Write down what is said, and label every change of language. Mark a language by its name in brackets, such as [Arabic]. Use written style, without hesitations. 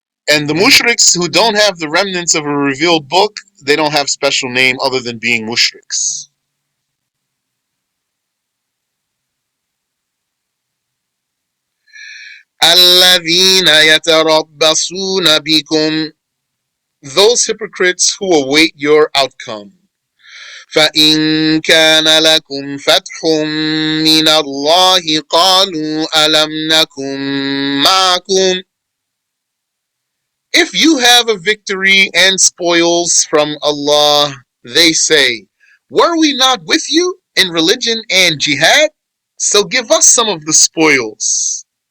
[English] And the mushriks who don't have the remnants of a revealed book, they don't have special name other than being mushriks. [Arabic] الذين يتربصون بكم, [English] those hypocrites who await your outcome. [Arabic] فإن كان لكم فتح من الله قالوا ألم نكن معكم. [English] If you have a victory and spoils from Allah, they say, were we not with you in religion and jihad? So give us some of the spoils.